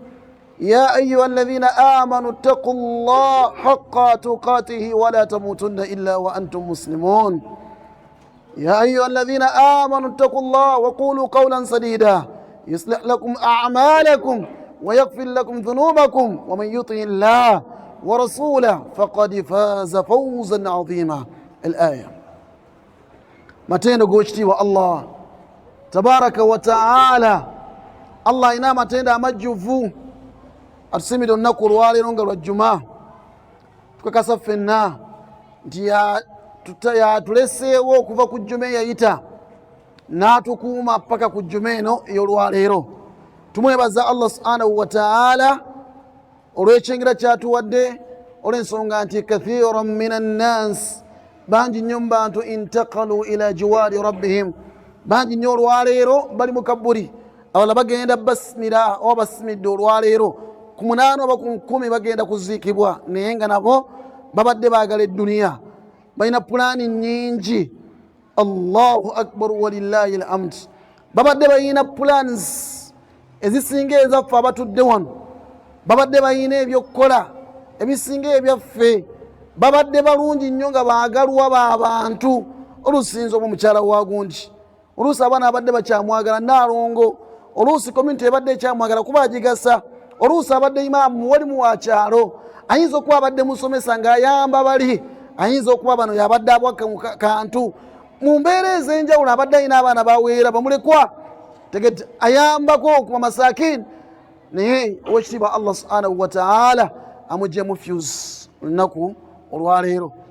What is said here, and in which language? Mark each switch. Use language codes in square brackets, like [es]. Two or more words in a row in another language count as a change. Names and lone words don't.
[ar] يا أيها الذين آمنوا اتقوا الله حق تقاته ولا تموتن إلا وأنتم مسلمون. يا أيها الذين آمنوا اتقوا الله وقولوا قولا سديدا يصلح لكم أعمالكم ويغفر لكم ذنوبكم ومن يطع الله ورسوله فقد فاز فوزا عظيما. [lg] الآية matendo gochitiibwa [ar] الله تبارك وتعالى. [lg] Allah ina matendo amajjuvu atusimidde olunaku olwaleero nga lwa Juma, tukakasa ffenna nti yatuleseewo okuva ku Juma eyayita n'atukuuma paka ku Juma eno ey'olwaleero. Tumwebaza [ar] الله سبحانه وتعالى [lg] olw'ekyengera kyatuwadde, olw'ensonga nti [ar] كثيرا من الناس, [lg] bangi nnyo mu bantu [ar] انتقلوا إلى جوار ربهم, [lg] bangi nnyo olwaleero bali mu kaburi, abala bagenda basimira oba basimidde olwaleero ku 8 oba ku 10 bagenda kuziikibwa, naye nga nabo babadde baagala edduniya, balina pulaani nnyingi. [ar] الله أكبر ولله الحمد. [lg] Babadde balina plans ezisinga ezaffe abatudde wano, babadde balina ebyokukola ebisinga ebyaffe, babadde balungi nnyo nga baagalwa b'abantu. Olusinza oba mukyala wa gundi, oluusi abaana abadde bakyamwagala Naalongo, oluusi community ebadde ekyamwagala kuba agigasa, oluusi abadde imaamu walimu wa kyalo, ayinza okuba abadde musomesa ng'ayamba bali, ayinza okuba bano yabadde abwaka mu kantu, mu mbeera ez'enjawulo abadde alina abaana baweera bamulekwa tegete ayambako ku masakini, naye owekitiibwa [ar] الله سبحانه وتعالى [lg] amuggyemu fuse olunaku olwaleero.